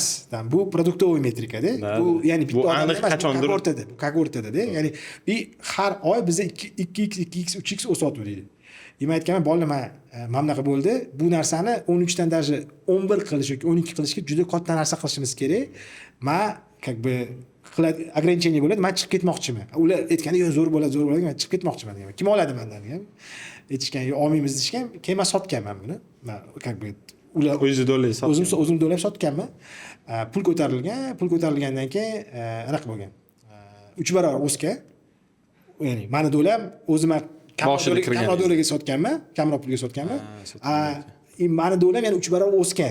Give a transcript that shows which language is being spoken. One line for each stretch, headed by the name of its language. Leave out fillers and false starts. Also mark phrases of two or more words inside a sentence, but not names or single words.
Uzbek: Bu produktovoy metrikada. Bu ya'ni bitta odam qachondir o'rtada-da. Ya'ni har oy bizda 2x, 2x, 3x o'sayotveradi. Men aytganman, bolalar men bunaqa bo'ldi. Bu narsani 13 dan даже 11 qilish yoki 12 qilishga juda katta narsa qilishimiz kerak. Men
Russian: как бы
Uzbek: qiladi, ограничение bo'ladi, men chiqib ketmoqchiman. Ular aytganda, "Yo'q, zo'r bo'ladi, men chiqib ketmoqchiman" degan. Kim oladi mendan degan. Aytishgan, "Yo'q, olmaymiz" deyishgan. Keyin men sotganman buni. Men
Russian: как бы
Uzbek: ular O'zingiz do'laysiz sotgan. o'zim to'lab sotganman. Pul ko'tarilgandan keyin anaqa bo'lgan. 3 barobar o'sgan. Ya'ni meni do'lam o'zim Boshida kirgan. kamroq do'laga sotganman, kamroq pulga sotganman. Meni do'lam yana 3 barobar o'sgan.